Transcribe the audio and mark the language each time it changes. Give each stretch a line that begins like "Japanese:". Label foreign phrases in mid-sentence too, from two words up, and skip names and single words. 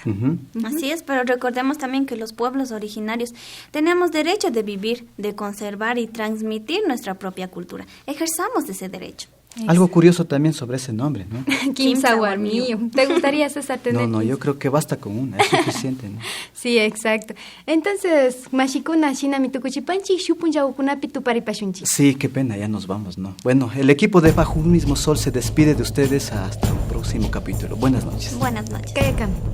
Spanish: Así es, pero recordemos también que los pueblos originarios tenemos derecho de vivir, de conservar y transmitir nuestra propia cultura. Ejerzamos ese derecho. Algo curioso también sobre ese nombre, ¿no?
Quechua: Kimsawarmiyo.
Spanish: ¿Te gustaría, César, tener? No, yo creo que basta con una, es suficiente, ¿no? Sí, exacto. Entonces,
Quechua: mashikuna, shina mitukuchipanchi, shupunjaukunapi tuparipashunchi.
Spanish: Sí, qué pena, ya nos vamos, ¿no? Bueno, el equipo de Bajo un Mismo Sol se despide de ustedes hasta un próximo capítulo. Buenas noches. Buenas noches.
Quechua: Kayakam.